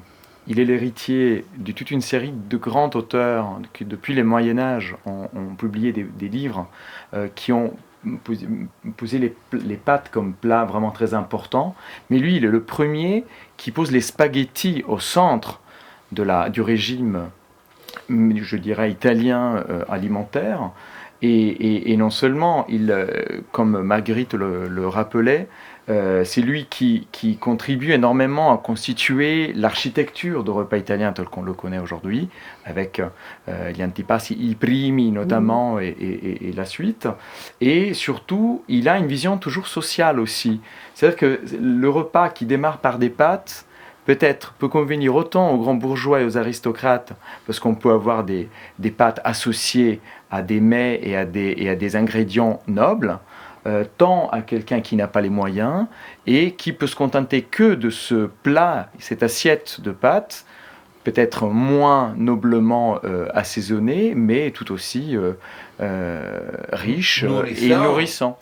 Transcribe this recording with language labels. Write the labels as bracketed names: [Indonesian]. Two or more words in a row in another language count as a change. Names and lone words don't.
[French] Il est l'héritier de toute une série de grands auteurs qui, depuis le Moyen-Âge, ont publié des livres qui ont poser les pâtes comme plat vraiment très important, mais lui il est le premier qui pose les spaghettis au centre du régime, je dirais, italien alimentaire, et non seulement, comme Marguerite le rappelait, c'est lui qui contribue énormément à constituer l'architecture du repas italien tel qu'on le connaît aujourd'hui, avec [Italian] gli antipasti, i primi [French] notamment, et la suite. Et surtout, il a une vision toujours sociale aussi. C'est-à-dire que le repas qui démarre par des pâtes, peut convenir autant aux grands bourgeois et aux aristocrates, parce qu'on peut avoir des pâtes associées à des mets et à des ingrédients nobles, tant à quelqu'un qui n'a pas les moyens et qui peut se contenter que de ce plat, cette assiette de pâtes, peut-être moins noblement assaisonnée, mais tout aussi riche et nourrissant.